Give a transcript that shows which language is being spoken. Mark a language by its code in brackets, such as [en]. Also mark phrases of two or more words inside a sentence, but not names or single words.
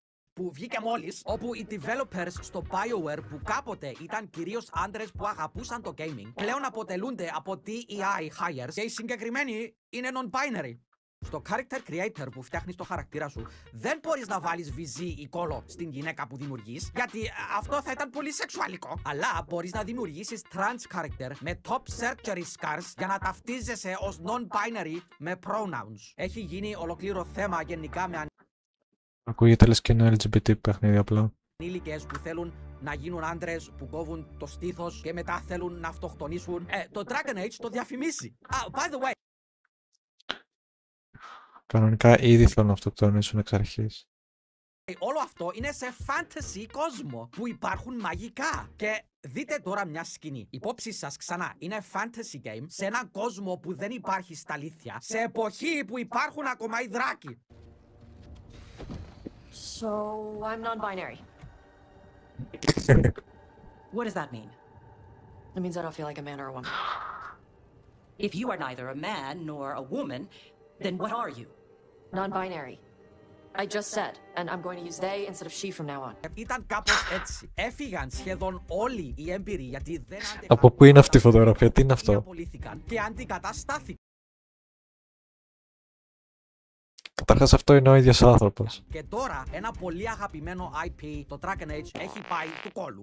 [el] Που βγήκε μόλις, όπου οι developers στο BioWare που κάποτε ήταν κυρίως άντρες που αγαπούσαν το gaming, πλέον αποτελούνται από [en] DEI hires [el] και οι συγκεκριμένοι είναι non-binary. Στο [en] character creator [el] που φτιάχνεις το χαρακτήρα σου, δεν μπορείς να βάλεις βυζί ή κόλο στην γυναίκα που δημιουργείς, γιατί αυτό θα ήταν πολύ σεξουαλικό. Αλλά μπορείς να δημιουργήσεις [en] trans character [el] με [en] top surgery scars [el] για να ταυτίζεσαι ως non-binary με pronouns. Έχει γίνει ολοκλήρο θέμα γενικά με Ακούγεται λες και είναι LGBT παιχνίδι απλά. ανήλικες που θέλουν να γίνουν άντρες που κόβουν το στήθος και μετά θέλουν να αυτοκτονήσουν. Το Dragon Age το διαφημίζει. [en] By the way. [el] Κανονικά ήδη θέλουν να αυτοκτονήσουν εξ αρχής. Όλο αυτό είναι σε fantasy κόσμο που υπάρχουν μαγικά. Και δείτε τώρα μια σκηνή. Υπόψη σας ξανά, είναι [en] fantasy game [el] σε έναν κόσμο που δεν υπάρχει στα αλήθεια. Σε εποχή που υπάρχουν ακόμα οι δράκοι. [en] So, I'm non-binary. What does that mean? It means I don't feel like a man or a woman. If you are neither a man nor a woman, then what are you? Non-binary. I just said, and I'm going to use they instead of she from now on. [el] Ήταν κάπως έτσι. Έφυγαν σχεδόν όλοι οι έμπειροι γιατί δεν αντέχαν. Από πού είναι αυτή η φωτογραφία, τι είναι αυτό? Απολύθηκαν και αντικαταστάθηκαν. Καταρχάς αυτό είναι ο ίδιος άνθρωπος. Και τώρα ένα πολύ αγαπημένο IP, το Dragon Age, έχει πάει του κόλου.